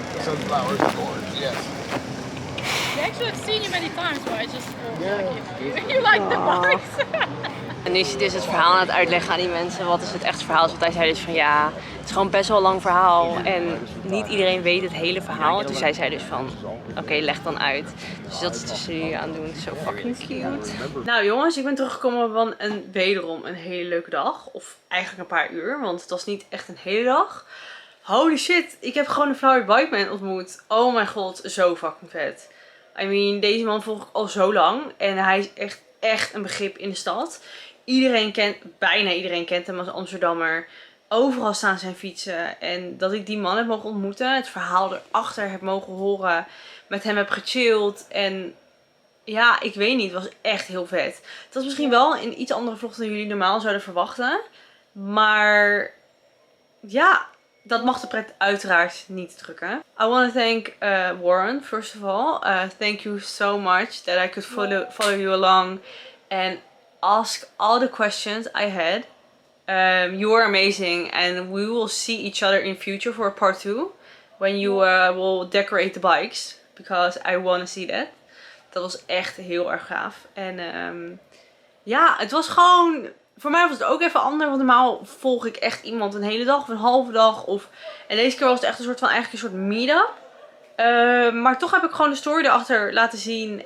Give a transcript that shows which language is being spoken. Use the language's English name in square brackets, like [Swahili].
[English] Sunflowers and orange, yes. Actually, I've seen you many times, but I just you like the bikes. [Dutch] En nu is hij dus het verhaal aan het uitleggen aan die mensen. Wat is het echt verhaal? Dus wat hij zei dus van ja, het is gewoon best wel een lang verhaal. En niet iedereen weet het hele verhaal. En toen zei zij dus van, oké, leg dan uit. Dus dat is dus jullie aan het doen. Zo fucking cute. Nou jongens, ik ben teruggekomen van wederom een hele leuke dag. Of eigenlijk een paar uur, want het was niet echt een hele dag. Holy shit, ik heb gewoon een Flower Bike Man ontmoet. Oh mijn god, zo fucking vet. I mean, deze man volg ik al zo lang. En hij is echt een begrip in de stad. Bijna iedereen kent hem als Amsterdammer. overal staan zijn fietsen. En dat ik die man heb mogen ontmoeten. Het verhaal erachter heb mogen horen. Met hem heb gechilled. En ja, ik weet niet. Het was echt heel vet. Het was misschien wel een iets andere vlog dan jullie normaal zouden verwachten. Maar ja, dat mag de pret uiteraard niet drukken. [English] I want to thank Warren, first of all. Thank you so much that I could follow you along. And ask all the questions I had. You were amazing, and we will see each other in future for a part 2 when you will decorate the bikes, because I want to see that. [Dutch] Dat was echt heel erg gaaf. En ja, het was gewoon, voor mij was het ook even anders, want normaal volg ik echt iemand een hele dag of een halve dag. En deze keer was het echt een soort van, eigenlijk een soort meet-up. Maar toch heb ik gewoon de story erachter laten zien.